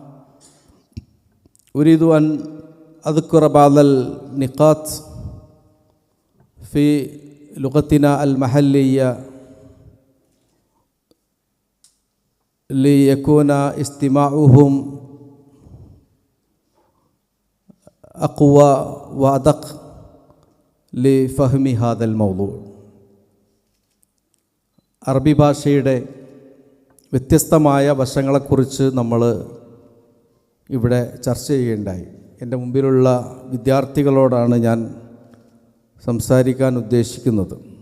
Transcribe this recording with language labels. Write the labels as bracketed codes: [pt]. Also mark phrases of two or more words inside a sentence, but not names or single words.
[ar] أريد أن أذكر بعض النقاط في لغتنا المحلية ليكون استماعهم أقوى وأدق لفهم هذا الموضوع. [ml] അറബി ഭാഷയുടെ വ്യത്യസ്തമായ വശങ്ങളെക്കുറിച്ച് നമ്മൾ ഇവിടെ ചർച്ച ചെയ്യുകയുണ്ടായി. എൻ്റെ മുമ്പിലുള്ള വിദ്യാർത്ഥികളോടാണ് ഞാൻ സംസാരിക്കാൻ ഉദ്ദേശിക്കുന്നത്.